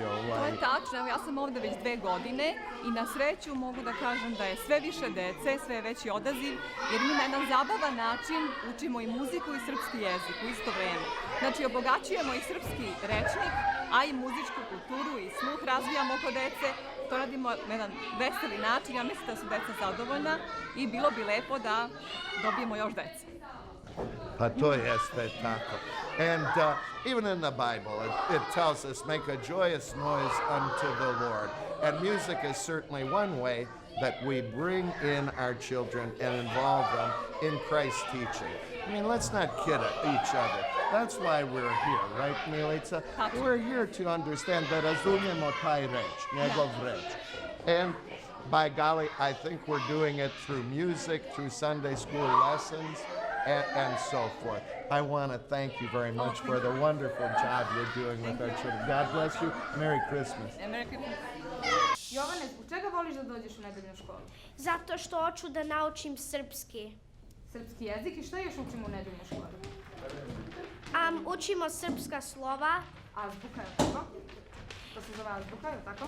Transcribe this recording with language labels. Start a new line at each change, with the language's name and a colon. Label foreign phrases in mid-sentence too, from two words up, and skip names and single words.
Serbian: To je tačno, ja sam ovdje već 2 godine i na sreću mogu da kažem da je sve više dece, sve veći odaziv, jer mi na jedan zabavan način učimo i muziku i srpski jezik u isto vreme. Znači, obogaćujemo i srpski rečnik, a i muzičku kulturu i sluh razvijamo oko dece. To radimo na jedan veseli način, ja mislim da su deca zadovoljna i bilo bi lepo da dobijemo još dece. Pa to jeste tako.
English: And even in the Bible, it tells us, make a joyous noise unto the Lord. And music is certainly one way that we bring in our children and involve them in Christ's teaching. I mean, let's not kid each other. That's why we're here, right, Milica? We're here to understand
Serbian: da razumijemo taj reč, njegov reč.
English: And by golly, I think we're doing it through music, through Sunday school lessons, and so forth. I want to thank you very much for the wonderful job you're doing with our children. God bless you. Merry Christmas. Merry Christmas.
Serbian: Jovane, zbog čega voliš da dođeš u nedeljnu školu? Zato što hoću da naučim srpski. Srpski jezik i šta još učimo u nedeljnoj školi? Učimo srpska slova. Azbuka, je tako? To se zove azbuka, je tako?